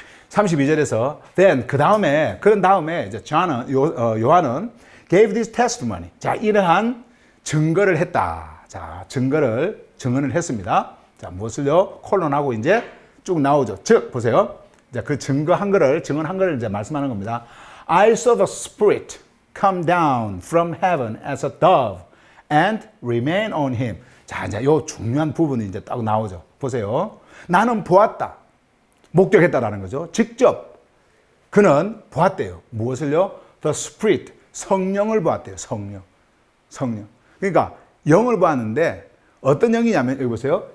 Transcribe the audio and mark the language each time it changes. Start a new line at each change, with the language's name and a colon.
Korean: 32절에서 then 그런 다음에 이제 요한은
English: gave this testimony.
Korean: 자, 이러한 증거를 했다. 자, 증언을 했습니다. 자, 무엇을요? 콜론하고 이제 쭉 나오죠. 즉, 보세요. 자, 그 증언한 거를 이제 말씀하는 겁니다.
English: I saw the Spirit come down from heaven as a dove and remain on him.
Korean: 자, 이제 요 중요한 부분이 이제 딱 나오죠. 보세요. 나는 보았다. 목격했다라는 거죠. 직접 그는 보았대요. 무엇을요? The Spirit, 성령을 보았대요. 성령. 그러니까 영을 보았는데 어떤 영이냐면 여기 보세요.